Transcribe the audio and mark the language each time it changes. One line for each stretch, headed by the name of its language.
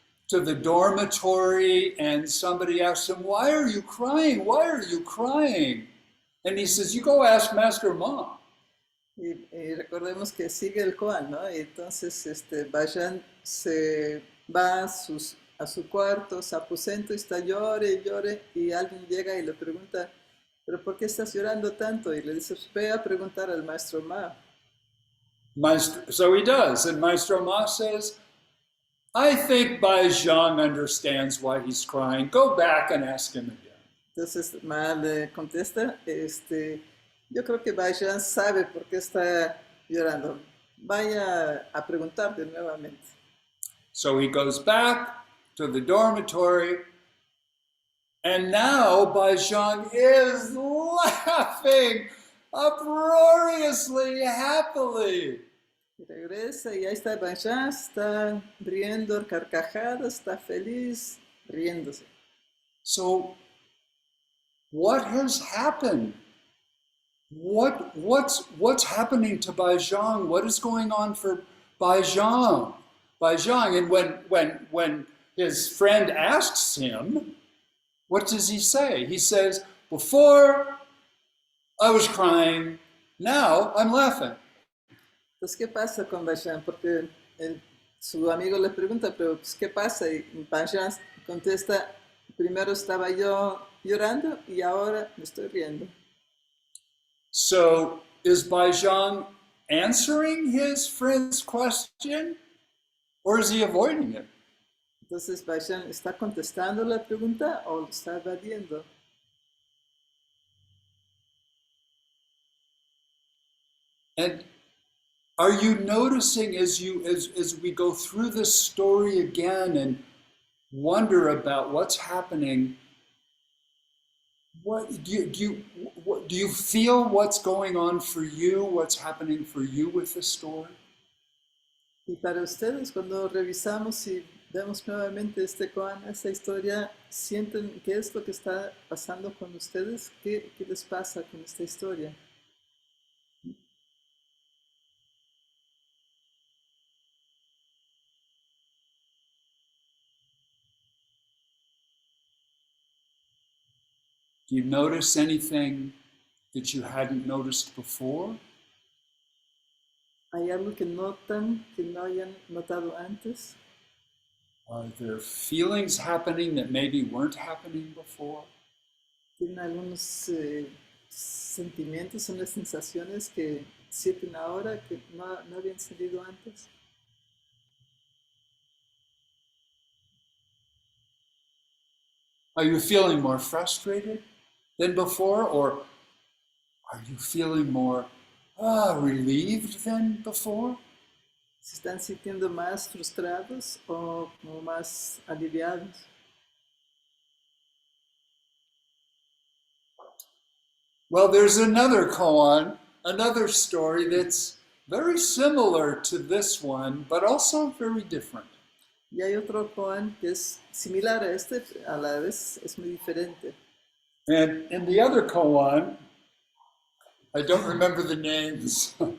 English: to the dormitory and somebody asks him, "Why are you crying? Why are you crying?" And he says, "You go ask Master Ma."
Spanish: Y recordemos que sigue el koan, ¿no? Y entonces Bajan se va a su cuarto, se aposenta y está llore y llore, y alguien llega y le pregunta, ¿pero por qué estás llorando tanto? Y le dice, ve a preguntar al maestro Ma.
English: So he does, and Maestro Ma says, "I think Bai Zhang understands why he's crying. Go back and ask him again."
Spanish: Entonces Ma le contesta, yo creo que Bajan sabe por qué está llorando. Vaya a preguntarle nuevamente.
English: So he goes back to the dormitory, and now Bai Zhang is laughing uproariously, happily.
Spanish: Y regresa y ahí está Bajan, está riendo, carcajada, está feliz, riéndose.
English: So, what has happened? What's happening to Bai Zhang? What is going on for Bai Zhang? Bai Zhang, and when his friend asks him, what does he say? He says, "Before I was crying, now I'm laughing."
Spanish: Entonces, ¿qué pasa con Bajan? Porque su amigo le pregunta, pero pues, ¿qué pasa? Y Bajan contesta, primero estaba yo llorando y ahora me estoy riendo.
English: So, is Bai Zhang answering his friend's question, or is he avoiding it?
Spanish: Entonces, Bajan está contestando la pregunta o lo está evadiendo.
English: And are you noticing as we go through this story again and wonder about what's happening? What do you feel what's going on for you? What's happening for you with this story?
Spanish: Y para ustedes, cuando revisamos y vemos nuevamente este koan, esta historia, ¿sienten qué es lo que está pasando con ustedes? ¿Qué les pasa con esta historia?
English: Do you notice anything that you hadn't noticed before?
Spanish: ¿Hay algo que notan que no hayan notado antes?
English: Are there feelings happening that maybe weren't happening before?
Spanish: ¿Tienen algunos sentimientos, unas sensaciones que sienten ahora que no habían sentido antes?
English: Are you feeling more frustrated than before, or are you feeling more relieved than before?
Spanish: ¿Se están sintiendo más frustrados o como más aliviados?
English: Well, there's another koan, another story that's very similar to this one, but also very different.
Spanish: Y hay otro koan que es similar a este, a la vez es muy diferente.
English: And in the other koan, I don't remember the names.